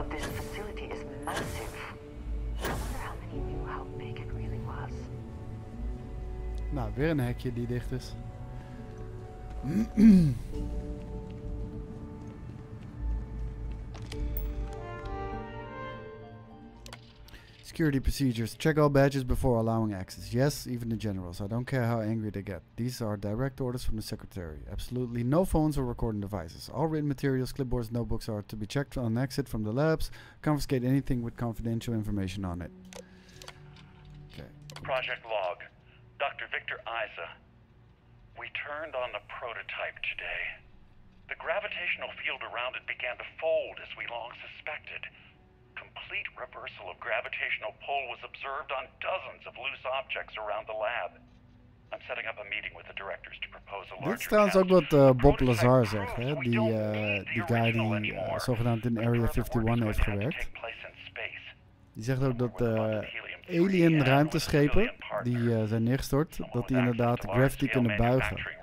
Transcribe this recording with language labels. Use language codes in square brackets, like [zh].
[en] Of this facility is massive. I wonder how many knew how big it really was. [nl] Nou, weer een hekje die dicht is. [en] Security procedures. Check all badges before allowing access. Yes, even the generals. I don't care how angry they get. These are direct orders from the secretary. Absolutely no phones or recording devices. All written materials, clipboards, notebooks are to be checked on exit from the labs. Confiscate anything with confidential information on it. Okay. Project log. Dr. Victor Isa. We turned on the prototype today. The gravitational field around it began to fold as we long suspected. Complete reversal of gravitational pull was observed on dozens of loose objects around the lab. I'm setting up a meeting with the directors to propose a larger. [nl] Dit is trouwens ook wat Bob Lazar zegt, hè? Die guy die zogenaamd in Area 51 heeft gewerkt. Die zegt ook dat alien ruimteschepen die zijn neergestort, dat die inderdaad gravity kunnen buigen.